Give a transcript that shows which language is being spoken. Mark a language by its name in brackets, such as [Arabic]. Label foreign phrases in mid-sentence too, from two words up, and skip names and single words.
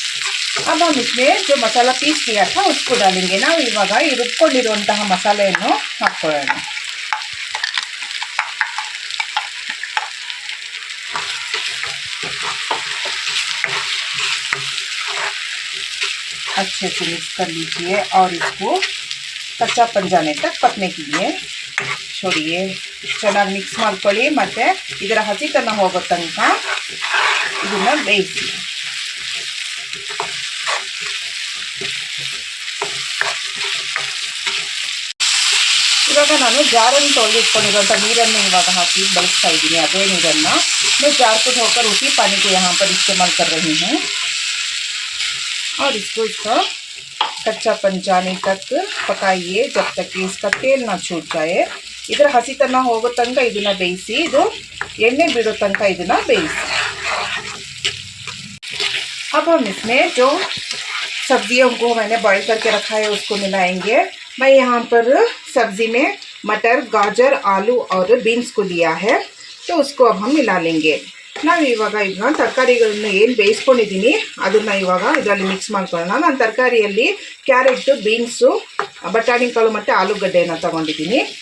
[Hindi] अब हम इसमें जो मसाला पीस किया था उसको डालेंगे ना इवाग [Kannada] ಈ ರುಬ್ಕೊಂಡಿರುವಂತಹ ಮಸಾಲೆಯನ್ನು ಹಾಕೊಳ್ಳೋಣ [Hindi] अच्छे से मिक्स कर लीजिए और इसको कच्चापन जाने तक पकने के लिए छोड़िए [Kannada] ಚೆನ್ನಾಗಿ ಮಿಕ್ಸ್ ಮಾಡ್ಕೊಳ್ಳಿ ಮತ್ತೆ ಇದರ ಹಸಿತನ ಹೋಗೋ ತನಕ ಇದನ್ನ ಬೇಯಿಸಿ ಇವಾಗ ನಾನು ಜಾರನ್ನು ತೊಳೆದಿಟ್ಕೊಂಡಿರುವಂಥ ನೀರನ್ನು ಇವಾಗ हाकी ಬಳಸ್ತಾ ಇದ್ದೀನಿ ಅದೇ ನೀರನ್ನು [Hindi] मैं जार को धोकर उसी पानी को यहाँ पर इस्तेमाल कर रही हूँ और इसको इसका कच्चापन जाने तक पकाइए जब तक कि इसका तेल ना छूट जाए [Kannada] ಇದರ ಹಸಿತನ ಹೋಗೋ ತನಕ ಇದನ್ನ ಬೇಯಿಸಿ ಇದು ಎಣ್ಣೆ ಬಿಡೋ ತನಕ ಇದನ್ನ ಬೇಯಿಸಿ [Hindi] अब हम इसमें जो सब्जियों को मैंने बॉईल करके रखा है उसको मिलाएंगे मैं यहाँ पर सब्जी में मटर गाजर आलू और बीन्स को लिया है तो उसको अब हम मिला लेंगे [Kannada] ನಾವು ಇವಾಗ ಇದನ್ನ ತರಕಾರಿಗಳನ್ನು ಏನು ಬೇಯಿಸ್ಕೊಂಡಿದ್ದೀನಿ ಅದನ್ನು ಇವಾಗ ಇದರಲ್ಲಿ ಮಿಕ್ಸ್ ಮಾಡ್ಕೊಳ್ಳೋಣ ನಾನು ತರಕಾರಿಯಲ್ಲಿ ಕ್ಯಾರೆಟ್ ಬೀನ್ಸು ಬಟಾಣಿ ಕಾಳು ಮತ್ತು ಆಲೂಗಡ್ಡೆಯನ್ನು ತಗೊಂಡಿದ್ದೀನಿ